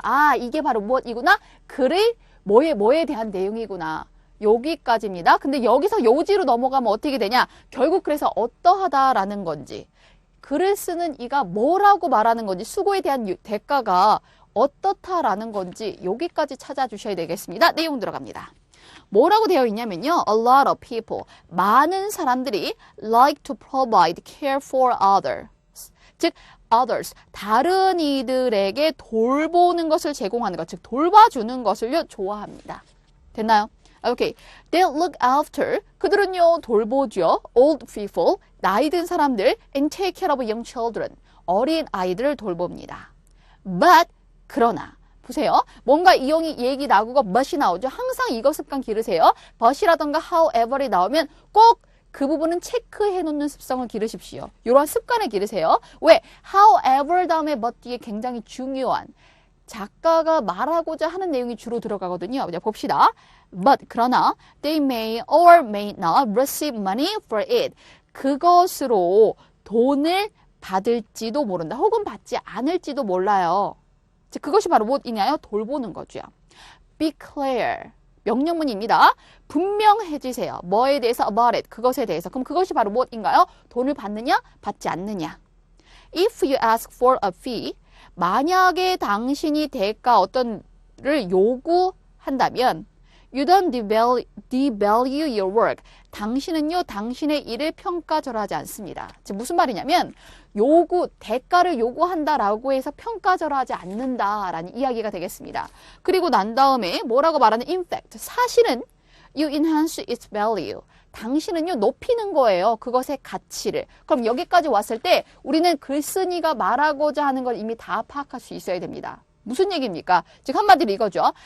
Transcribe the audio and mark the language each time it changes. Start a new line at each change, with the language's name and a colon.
Korean: 아, 이게 바로 무엇이구나? 글의 뭐에 대한 내용이구나. 여기까지입니다. 근데 여기서 요지로 넘어가면 어떻게 되냐? 결국 그래서 어떠하다라는 건지 글을 쓰는 이가 뭐라고 말하는 건지 수고에 대한 대가가 어떻다라는 건지 여기까지 찾아주셔야 되겠습니다. 내용 들어갑니다. 뭐라고 되어 있냐면요.
English: A lot of people.
Korean: 많은 사람들이
English: like to provide care for others.
Korean: 즉 others, 다른 이들에게 돌보는 것을 제공하는 것, 즉 돌봐주는 것을요 좋아합니다. 됐나요? 오케이.
English: They look after,
Korean: 그들은요 돌보죠.
English: Old people,
Korean: 나이 든 사람들,
English: and take care of young children,
Korean: 어린 아이들을 돌봅니다. But, 그러나, 보세요. 뭔가 이용이 얘기 나오고 but이 나오죠. 항상 이거 습관 기르세요. but이라던가 however이 나오면 꼭 그 부분은 체크해 놓는 습성을 기르십시오. 이러한 습관을 기르세요. 왜? however 다음에 but 뒤에 굉장히 중요한 작가가 말하고자 하는 내용이 주로 들어가거든요. 자, 봅시다.
English: But 그러나 they may or may not receive money for it.
Korean: 그것으로 돈을 받을지도 모른다. 혹은 받지 않을지도 몰라요. 즉 그것이 바로 무엇이냐요? 돌보는 거죠.
English: Be clear.
Korean: 명령문입니다. 분명해지세요. 뭐에 대해서?
English: About it.
Korean: 그것에 대해서. 그럼 그것이 바로 무엇인가요? 돈을 받느냐? 받지 않느냐?
English: If you ask for a fee,
Korean: 만약에 당신이 대가 어떤를 요구한다면
English: You don't devalue your work.
Korean: 당신은요, 당신의 일을 평가절하지 않습니다. 즉 무슨 말이냐면 대가를 요구한다라고 해서 평가절하지 않는다라는 이야기가 되겠습니다. 그리고 난 다음에 뭐라고 말하는
English: in fact,
Korean: 사실은
English: you enhance its value.
Korean: 당신은요, 높이는 거예요. 그것의 가치를. 그럼 여기까지 왔을 때 우리는 글쓴이가 말하고자 하는 걸 이미 다 파악할 수 있어야 됩니다. 무슨 얘기입니까? 즉 한마디로 이거죠.